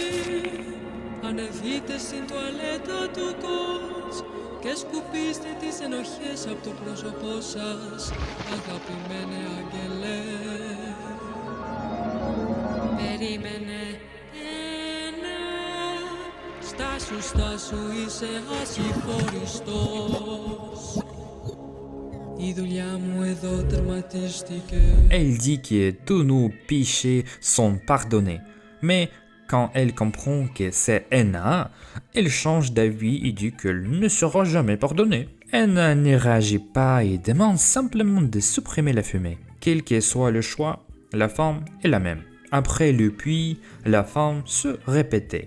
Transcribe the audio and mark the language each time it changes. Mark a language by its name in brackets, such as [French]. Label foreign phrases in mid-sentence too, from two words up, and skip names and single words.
[Greek] Ανεβείτε στην τουαλέτα του κος και σκουπίστε τις ενοχές από το πρόσωπό σας, αγαπημένε άγγελε. Περίμενε ένα, στάσου είσαι ασυγχωριστός. Η δουλειά μου εδώ τερματίστηκε. [French] Elle dit que tous nos péchés sont pardonnés. Mais quand elle comprend que c'est Anna, elle change d'avis et dit qu'elle ne sera jamais pardonnée. Anna ne réagit pas et demande simplement de supprimer la fumée. Quel que soit le choix, la femme est la même. Après le puits, la femme se répétait.